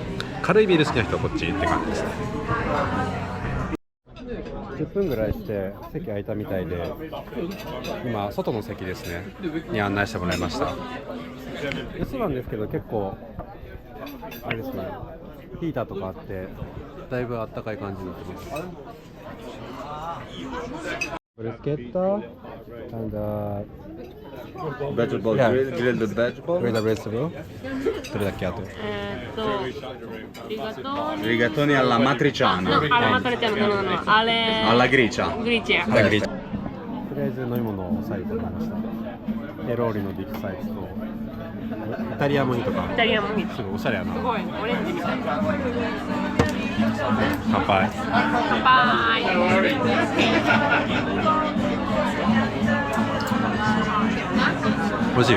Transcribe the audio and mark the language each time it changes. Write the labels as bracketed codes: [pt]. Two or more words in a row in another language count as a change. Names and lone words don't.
[ja] 軽いビール好きな人はこっちって感じですね。10分ぐらいして席空いたみたいで、今外の席ですねに案内してもらいました。レストランですけど結構あれですね、ヒーターとかあってだいぶあったかい感じになってます。 [en] ブルスケッタ and vegetable Yeah. grilled vegetable. grilled vegetable。 [ja] どれだっけあと？ [it] Rigatoni alla matriciana. No, alla matriciana, no. Alla gricia. Gricia. [ja] とりあえず飲み物を最後に買いました。ペローリのビッグサイズとイタリアもいいとか、イタリアもいい。すごいおしゃれやな。すごい、オレンジみたいな。乾杯。乾杯。美味しい。